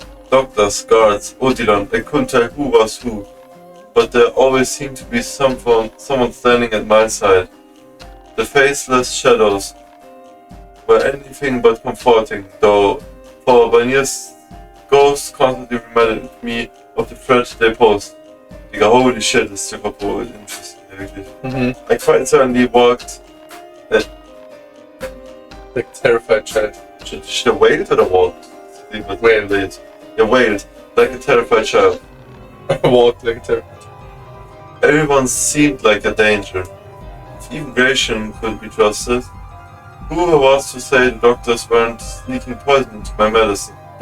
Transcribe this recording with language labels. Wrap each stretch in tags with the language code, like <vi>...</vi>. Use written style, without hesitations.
<en>Doctors, guards, Odilon, I couldn't tell who was who, but there always seemed to be someone standing at my side. The faceless shadows were anything but comforting, though, for Banier's ghosts constantly reminded me of the threat they posed.</en> <de>Digga,</de> <en>holy shit,</en> <de>das ist</de> <en>super interesting,</en> <de>wirklich.</de> <en>I quite suddenly walked. Like a terrified child. Should I wailed or walked? Wailed. Yeah, wailed, like a terrified child. Walked like a terrified child. Everyone seemed like a danger. If even Gratian couldn't be trusted, who was to say the doctors weren't sneaking poison into my medicine?</en>